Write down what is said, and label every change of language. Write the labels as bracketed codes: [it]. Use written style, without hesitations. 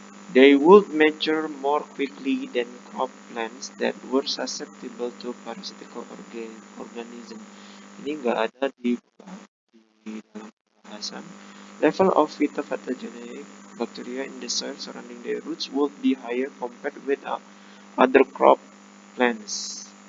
[en] They would mature more quickly than crop plants that were susceptible to parasitical organism. [id] Ini nggak ada di dalam pembahasan. [en] Level of phytopathogenic bacteria in the soil surrounding the roots would be higher compared with other crop plants.